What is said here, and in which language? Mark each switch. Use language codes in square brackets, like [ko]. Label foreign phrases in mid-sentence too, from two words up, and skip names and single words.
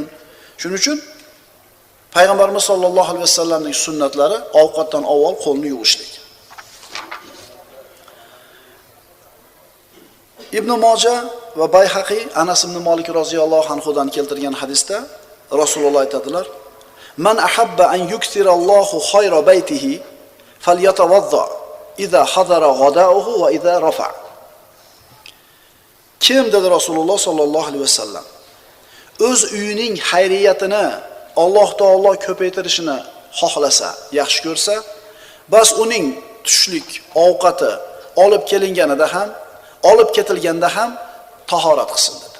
[uz] Shuning uchun Payg'ambarimiz [ar] صلى الله عليه وسلم [uz] sunnatlari ovqatdan avval qo'lni yuvishlik. Ibn Majah va Bayhaqi Anas ibn Malik [ar] رضي الله عنه [uz] keltirgan hadisda Rasululloh aytadilar: [ar] "من أحب أن يكثر الله خير بيته فليتوضأ إذا حضر غداؤه وإذا رفع." [uz] Kim dedi Rasululloh [ar] صلى الله عليه وسلم [uz] o'z uyining xayriyatini [ar] الله تعالى [uz] ko'paytirishini xohlasa, yaxshi ko'rsa, bas uning tushlik ovqati olib kelinganida ham, olib ketilganda ham tahorat qilsin dedi.